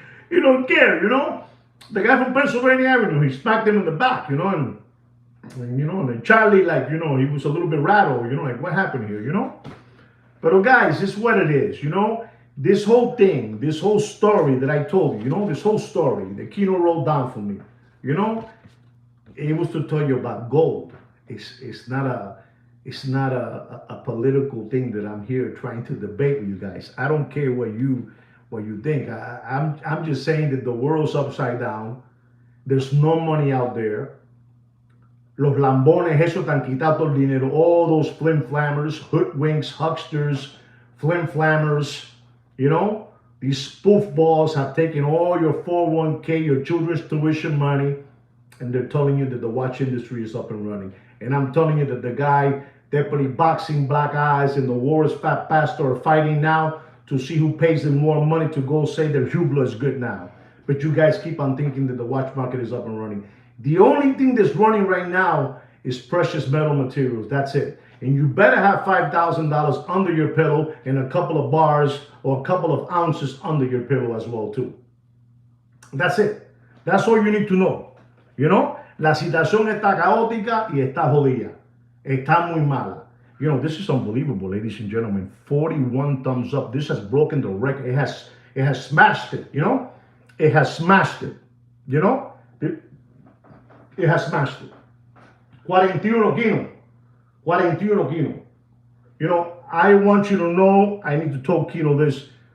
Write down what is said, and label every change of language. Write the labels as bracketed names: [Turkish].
[English] You don't care, The guy from Pennsylvania Avenue, he smacked him in the back, and then Charlie, like, he was a little bit rattled, like, what happened here, But guys, this is what it is, This whole thing, this whole story that I told you, this whole story that Kino wrote down for me, it was to tell you about gold. It's not a political thing that I'm here trying to debate with you guys. I don't care what you think. I'm just saying that the world's upside down. There's no money out there. [Spanish] Los lambones, eso tan quitado todo el dinero. [English] All those flim-flammers, hoodwinks, hucksters, flim-flammers, these spoof balls have taken all your 401k, your children's tuition money, and they're telling you that the watch industry is up and running. And I'm telling you that the guy, Deputy Boxing Black Eyes, and the Warriors Fat Pastor are fighting now to see who pays them more money to go say that Hubler is good now. But you guys keep on thinking that the watch market is up and running. The only thing that's running right now is precious metal materials. That's it. And you better have $5,000 under your pillow and a couple of bars or a couple of ounces under your pillow as well too. That's it. That's all you need to know. [Spanish] La situación está caótica y está jodida. Está muy mala. [English] This is unbelievable, ladies and gentlemen. 41 thumbs up. This has broken the record. It has smashed it, It has smashed it. It has smashed it. 41 Kino. 41 Kino. I want you to know, I need to tell Kino this.